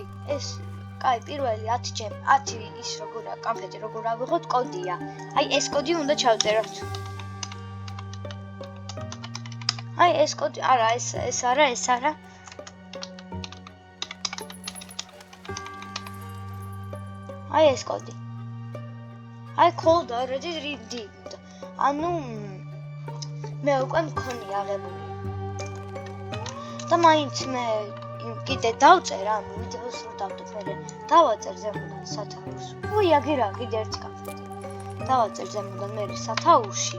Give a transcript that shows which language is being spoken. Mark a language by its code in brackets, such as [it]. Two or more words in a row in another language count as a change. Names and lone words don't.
[ka] ეს კაი, პირველი 10 ის როგორია კანფეტი, როგორ ავიღოთ კოდია. აი ეს კოდი უნდა ჩავწეროთ. აი ეს კოდი, არა, ეს არა. აი ეს კოდი. [en] აი cold already redeemed. [ka] ანუ მე უკვე მქონია აღებული. და მაინც მე კიდე დავწერ, ანუ ვიდეოს რო დავდებ მე დავაწერ ზემოდან სათაურს. უი, აგერა კიდე ერთი კანფეტი. დავაწერ ზემოდან მე სათაურში.